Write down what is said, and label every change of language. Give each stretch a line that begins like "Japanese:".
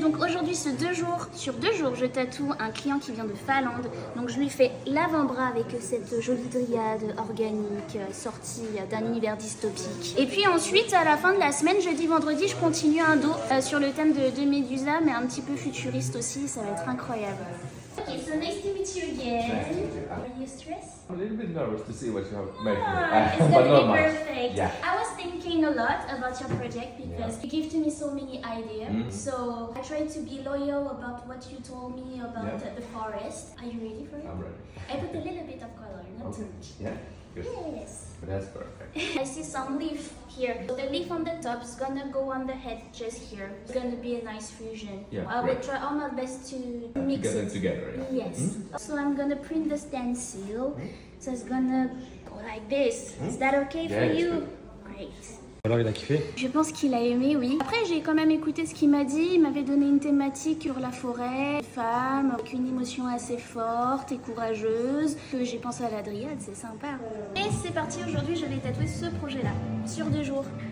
French: Donc aujourd'hui, sur 2 jours, je tatoue un client qui vient de Finlande. Donc je lui fais l'avant-bras avec cette jolie dryade organique sortie d'un univers dystopique. Et puis ensuite, à la fin de la semaine, jeudi, vendredi, je continue un dos sur le thème de Médusa, mais un petit peu futuriste aussi. Ça va être incroyable.
English: Okay, so nice to meet you again. Are you stressed? I'm a little bit nervous to see what you have made It's for me, gonna but not be much. perfect. Yeah. I was thinking a lot about your project because you give to me so many ideas. So I tried to be loyal about what you told me about the forest. Are you ready for it? I'm ready. I put a little bit of color, not too much. Yeah? Good. Yes. That's perfect. I see some leaf here. So the leaf on the top is gonna go on the head just here. It's gonna be a nice fusion. Yeah, I will great. try all my best to mix Get them it. together, yeah. Yes. So I'm gonna print the stencil. So it's gonna go like this. Is that okay for Yeah, it's you? good. Great.
French: Alors il a kiffé? Je pense qu'il a aimé, oui. Après, j'ai quand même écouté ce qu'il m'a dit. Il m'avait donné une thématique sur la forêt, femme, avec une émotion assez forte et courageuse. Que j'ai pensé à la dryade, c'est sympa. Et c'est parti, aujourd'hui, je vais tatouer ce projet-là, sur 2 jours.